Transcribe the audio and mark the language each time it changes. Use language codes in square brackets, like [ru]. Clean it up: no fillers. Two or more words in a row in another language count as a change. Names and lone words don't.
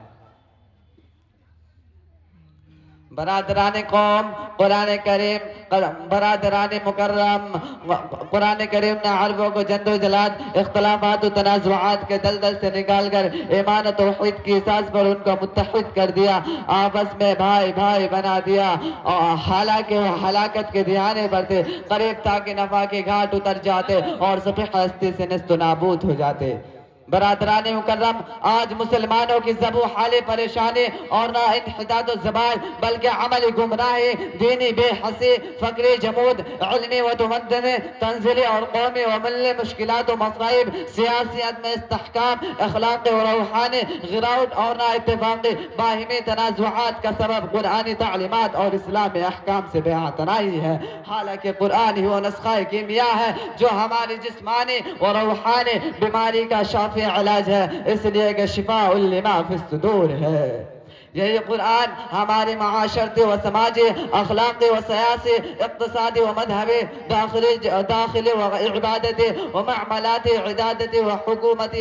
[ur] برادران قوم، قرآن کریم برادران مکرم، قرآن کریم نے عربوں کو جد و جہاد، اختلافات و تنازعات کے دلدل سے نکال کر ایمان و توحید کی اساس پر ان کو متحد کر دیا، آپس میں بھائی بھائی بنا دیا، اور حالانکہ وہ ہلاکت کے دہانے پر تھے، قریب تھا کہ نفع کے گھاٹ اتر جاتے اور سفح ہستی سے نیست و نابود ہو جاتے۔ برادران مکرم، آج مسلمانوں کی زبو حالی پریشانی اور نہ انحطاط و زوال بلکہ عملی گمراہی، دینی بے حسی، فکری جمود، علمی و تمدنی، تنزلی اور قومی و ملی مشکلات و مصائب، سیاسی عدم استحکام، اخلاقی و روحانی غراوٹ اور نہ اتفاقی باہمی تنازعات کا سبب قرآنی تعلیمات اور اسلامی احکام سے بے اعتنائی ہے، حالانکہ قرآن ہی وہ نسخہ کیمیاء ہے جو ہماری جسمانی و روحانی بیماری کا شافی علاج ہے، اس لیے کہ [ar] شفاء لما فی الصدور [ur] ہے۔ یہی قرآن ہماری معاشرتی و سماجی، اخلاقی و سیاسی، اقتصادی و مذہبی، داخلی و عبادتی و معاملاتی، عدادتی و حکومتی